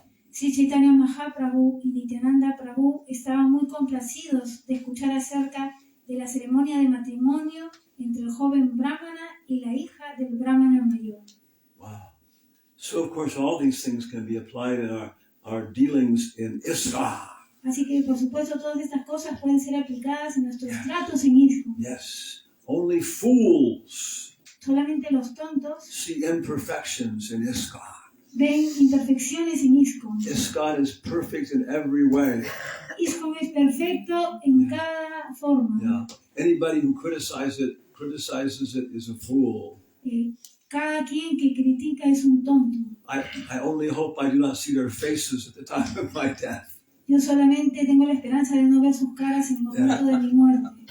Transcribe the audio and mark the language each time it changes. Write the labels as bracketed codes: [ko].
[es] Sri Chaitanya Mahaprabhu y Nityananda Prabhu estaban muy complacidos de escuchar acerca de la ceremonia de matrimonio entre el joven brahmana y la hija del brahmana mayor. [en] wow. So of course all these things can be applied in our dealings in ISKCON. [es] Así que, por supuesto, todas estas cosas pueden ser aplicadas en nuestros tratos en ISKCON. [en] Yes, only fools [es] Solamente los tontos [en] see imperfections in ISKCON. [es] ven imperfecciones en ISKCON. [en] ISKCON is perfect in every way. [es] ISKCON es perfecto en cada forma. [en] Yeah. Anybody who criticizes it is a fool. [es] Cada quien que critica es un tonto. [en] I only hope I do not see their faces at the time of my death. [es] Yo solamente tengo la esperanza de no ver sus caras en el momento de mi muerte.